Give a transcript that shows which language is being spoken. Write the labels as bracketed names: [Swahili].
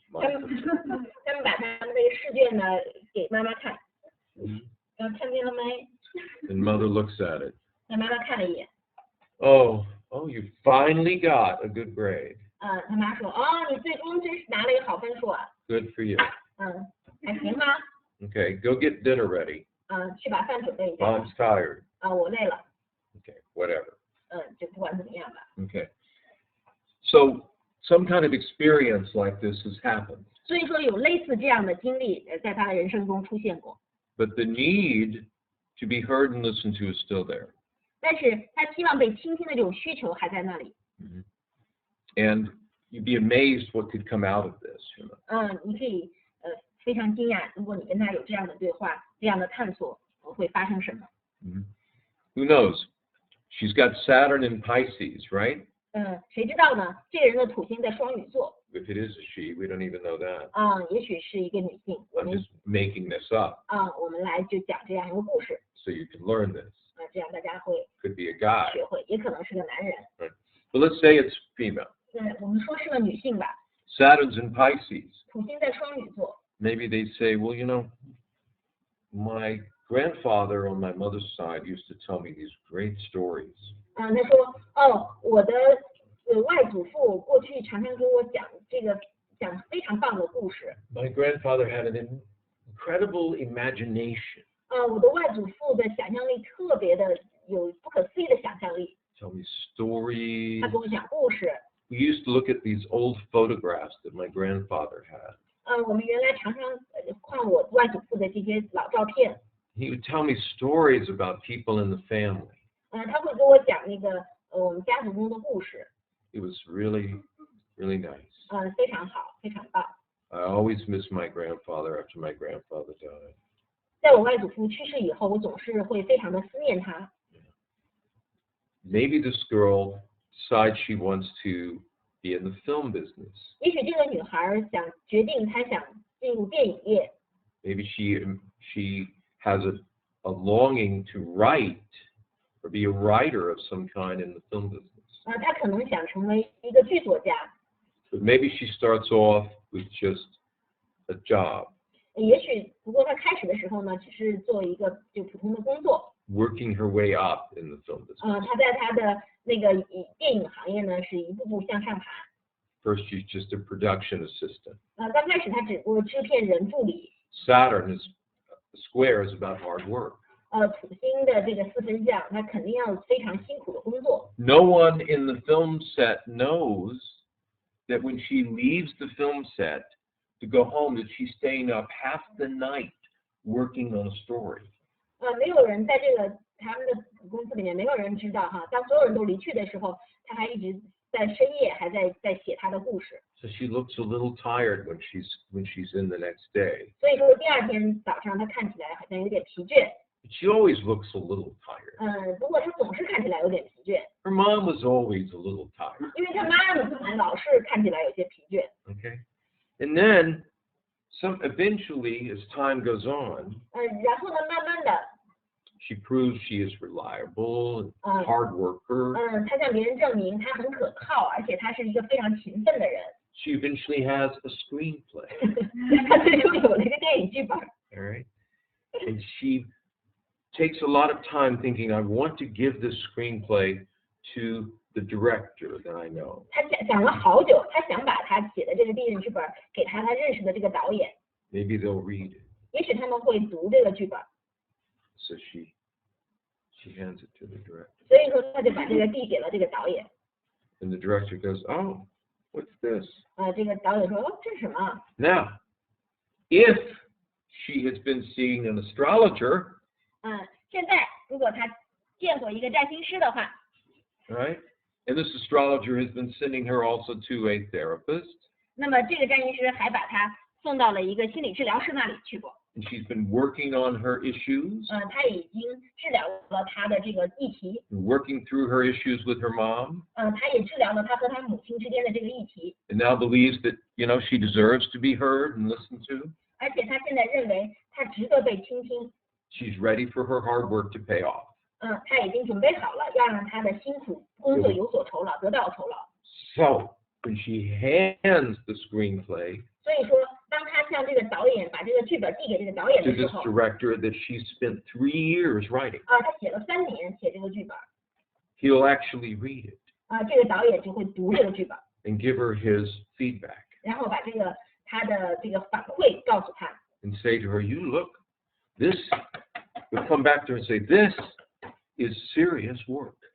[Chinese] 他们把他们这个试卷呢给妈妈看，看见了没？ [English] And mother looks at it. [Chinese] 那妈妈看了一眼， [English] Oh, you finally got a good grade. [Chinese] 他妈说，你最终真是拿了一个好分数啊。 [English] Good for you. [Chinese] 还行吗？ [English] Okay, go get dinner ready. [Chinese] 去把饭准备一下。 [English] Mom's tired. [Chinese] 我累了。 [English] Okay, whatever. [Chinese] 就不管怎么样吧。 [English] Okay. So some kind of experience like this has happened. [Chinese] 所以说有类似这样的经历，在他的人生中出现过。 [English] But the need to be heard and listened to is still there. [Chinese] 但是他希望被倾听的这种需求还在那里。 Mm-hmm. [English] And you'd be amazed what could come out of this. You know? [Chinese] 你可以非常惊讶，如果你跟他有这样的对话、这样的探索，会发生什么？ [English] Mm-hmm. Who knows? She's got Saturn in Pisces, right? [Chinese] 谁知道呢？这个人的土星在双鱼座。 [English] If it is a she, we don't even know that. [Chinese] 也许是一个女性。我 [English] I'm [Chinese] 们 [English] just making this up [Chinese] 我们来就讲这样一个故事。 [English] so you can learn this. [Chinese] 这样大家会 [English] Could be a guy. [Chinese] 学会，也可能是个男人。 [English] But let's say it's female. [Chinese] 我们说是个女性吧。 [English] Saturn's in Pisces. [Chinese] 土星在双鱼座。 [English] Maybe they'd say, well, you know, my grandfather on my mother's side used to tell me these great stories. [Chinese] 他说，我的外祖父过去常常跟我讲非常棒的故事。 [English] My grandfather had an incredible imagination. [Chinese] 我的外祖父的想象力特别的有不可思议的想象力。 [English] tell me stories. [Chinese] 他给我讲故事。 [English] We used to look at these old photographs that my grandfather had. [Chinese] 我们原来常常看我外祖父的这些老照片。 [English] He would tell me stories about people in the family. [Chinese] 他会给我讲那个我们家族中的故事。 [English] It was really, really nice. [Chinese] 非常好，非常棒。 [English] I always miss my grandfather after my grandfather died. [Chinese] 在我外祖父去世以后，我总是会非常的思念他。 [English] Maybe this girl decides she wants to be in the film business. [Chinese] 也许这个女孩决定她想进入电影业。 [English] Maybe she has a longing to write or be a writer of some kind in the film business. [Chinese] 她可能想成为一个剧作家。 [English] But maybe she starts off with just a job. [Chinese] 也许不过她开始的时候呢，只是做一个就普通的工作。 [English] Working her way up in the film business. [Chinese] 她在她的那个电影行业呢，是一步步向上爬。 [English] First, she's just a production assistant. [Chinese] 刚开始她只不过制片人助理。 [English] Saturn square is about hard work. [Chinese] 土星的这个四分相，她肯定要非常辛苦的工作。 [English] No one in the film set knows that when she leaves the film set to go home, that she's staying up half the night working on a story. [Chinese] 没有人在这个他们的公司里面，没有人知道哈，当所有人都离去的时候，他还一直在深夜还在写他的故事。 [English] So she looks a little tired when she's in the next day. [Chinese] 所以说第二天早上她看起来好像有点疲倦。 [English] But she always looks a little tired. [Chinese] 不过她总是看起来有点疲倦。 [English] Her mom was always a little tired. [Chinese] 因为她妈妈老是看起来有些疲倦。 [English] Okay, and then eventually, as time goes on, [Chinese] 然后呢，慢慢的 [English] she proves she is reliable and hard worker. [Chinese] 她向别人证明她很可靠，而且她是一个非常勤奋的人。 [English] She eventually has a screenplay. [Chinese] 她最终有了一个电影剧本。 [English] All right, and she takes a lot of time thinking, I want to give this screenplay to the director that I know. [Chinese] 她想了好久，她想把她写的这个电影剧本给她认识的这个导演。 [English] Maybe they'll read it. [Chinese] 也许他们会读这个剧本。 [English] So she hands it to the director. [Chinese] 所以说，她就把这个递给了这个导演。 [English] And the director goes, oh, what's this? [Chinese] 这个导演说，这是什么？ [English] Now, if she has been seeing an astrologer, [Chinese] 现在如果她见过一个占星师的话， [English] right? And this astrologer has been sending her also to a therapist. [Chinese] 那么这个占星师还把她送到了一个心理治疗师那里去过。 [English] And she's been working on her issues. [Chinese] 她已经治疗了她的这个议题。 [English] Working through her issues with her mom. [Chinese] 她也治疗了她和她母亲之间的这个议题。 [English] And now believes that, she deserves to be heard and listened to. [Chinese] 而且她现在认为她值得被倾听。 [English] She's ready for her hard work to pay off. [Chinese] 她已经准备好了，要让她的辛苦工作有所酬劳，得到酬劳。 [English] So when she hands the screenplay [Chinese] 所以说，当她向这个导演把这个剧本递给这个导演 [English] to [Chinese] 的时 [English] this [Chinese] 候， [English] director that she spent 3 years writing, [Chinese] 她写了3年写这个剧本， [English] he'll actually read it [Chinese] 这个导演就会读这个剧本， [English] and give her his feedback [Chinese] 然后把他的这个反馈告诉她， [English] and say to her, you look, this, we'll come back to her and say, this is serious work.